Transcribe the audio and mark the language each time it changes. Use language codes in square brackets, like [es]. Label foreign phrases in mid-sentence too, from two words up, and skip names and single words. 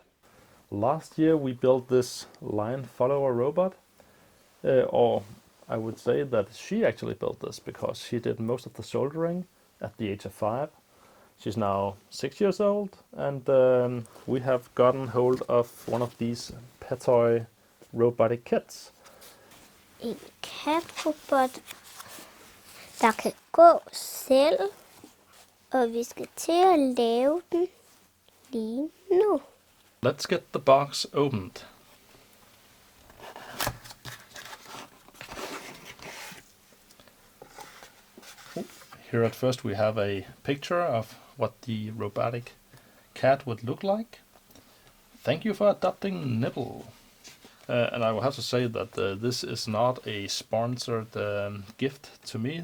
[en] Last year we built this line follower robot, or I would say that she actually built this because she did most of the soldering at the age of 5. She's now 6 years old, and we have gotten hold of one of these Petoy robotic kits. [da] En katrobot, der kan gå selv, og vi skal til at lave den lige nu. [en] Let's get the box opened. Here at first we have a picture of what the robotic cat would look like. Thank you for adopting Nibble. And I will have to say that this is not a sponsored gift to me.